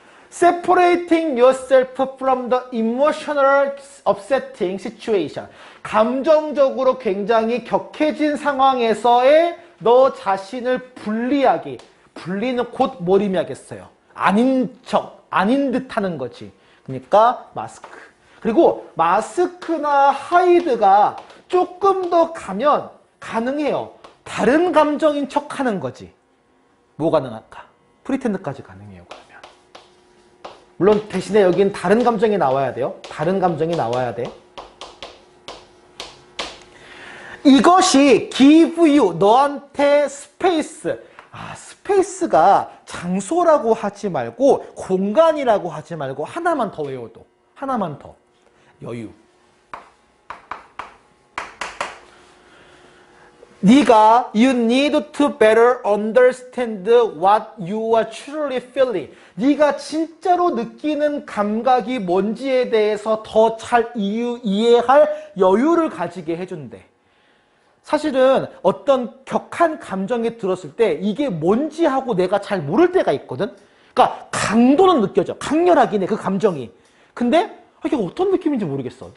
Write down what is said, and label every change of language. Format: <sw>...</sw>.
<en>Separating yourself from the emotional upsetting situation.</en> <ko>감정적으로 굉장히 격해진 상황에서의 너 자신을 분리하기. 분리는 곧 뭘 의미하겠어요? 아닌 척, 아닌 듯 하는 거지. 그러니까 마스크. 그리고 마스크나 하이드가 조금 더 가면 가능해요. 다른 감정인 척 하는 거지. 뭐 가능할까? 프리텐드까지 가능해요, 그러면. 물론 대신에 여긴 다른 감정이 나와야 돼요. 다른 감정이 나와야 돼. 이것이</ko> <en>give you,</en> <ko>너한테 스페이스. 스페이스가 장소라고 하지 말고 공간이라고 하지 말고 하나만 더 외워도. 하나만 더. 여유. 네가</ko> <en>you need to better understand what you are truly feeling.</en> <ko>네가 진짜로 느끼는 감각이 뭔지에 대해서 더 잘 이해할 여유를 가지게 해준대. 사실은 어떤 격한 감정이 들었을 때 이게 뭔지 하고 내가 잘 모를 때가 있거든. 그러니까 강도는 느껴져. 강렬하긴 해, 그 감정이. 근데 이게 어떤 느낌인지 모르겠어.</ko>